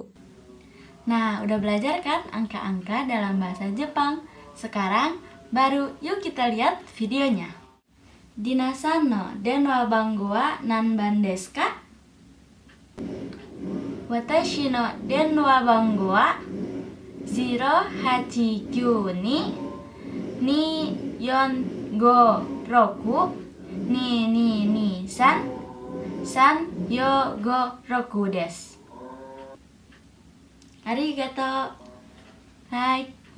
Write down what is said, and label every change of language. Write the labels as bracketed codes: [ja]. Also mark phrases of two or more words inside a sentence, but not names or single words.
[id] Nah, udah belajar kan angka-angka dalam bahasa Jepang? Sekarang baru yuk kita lihat videonya. [ja] ディナさんの電話番号は何番ですか? 私の電話番号は089-2462-2223-356です. Arigato. Hai.